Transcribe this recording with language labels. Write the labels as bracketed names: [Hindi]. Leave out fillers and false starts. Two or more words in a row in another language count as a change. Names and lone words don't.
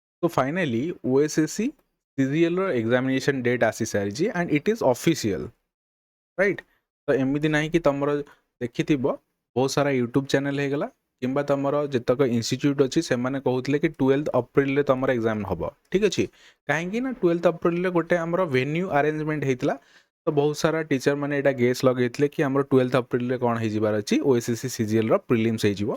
[English] So finally OSSC CGL ର examination date [Odia] ଆସି ସାରିଛି [English] and it is official, right? [Odia] ତ ଏମିତି ନାହିଁ କି ତମର ଦେଖିଥିବ ବହୁତ ସାରା [English] YouTube channel [Odia] ହେଇଗଲା କିମ୍ବା ତମର ଯେତକ ଇନଷ୍ଟିଚ୍ୟୁଟ୍ ଅଛି ସେମାନେ କହୁଥିଲେ କି 12 ଏପ୍ରିଲରେ ତମର ଏକ୍ଜାମ୍ ହେବ, ଠିକ୍ ଅଛି। କାହିଁକି ନା 12 ଏପ୍ରିଲରେ ଗୋଟେ ଆମର [English] venue arrangement [Odia] ହେଇଥିଲା, ତ ବହୁତ ସାରା ଟିଚର ମାନେ ଏଇଟା ଗେସ୍ ଲଗେଇଥିଲେ କି ଆମର 12 ଏପ୍ରିଲରେ କ'ଣ ହେଇଯିବାର ଅଛି, OSSC CGLର ପ୍ରିଲିମ୍ସ ହେଇଯିବ।